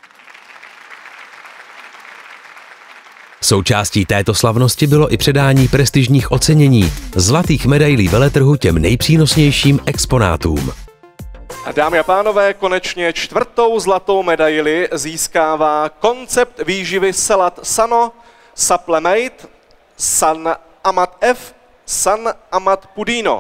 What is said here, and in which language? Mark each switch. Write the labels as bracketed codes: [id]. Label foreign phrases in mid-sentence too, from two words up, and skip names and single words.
[cs] Součástí této slavnosti bylo i předání prestižních ocenění, zlatých medailí veletrhu těm nejpřínosnějším exponátům. A dámy a pánové, konečně 4. zlatou medaili získává koncept výživy Selat Sano Supplemate San Amat F San Amat Pudino.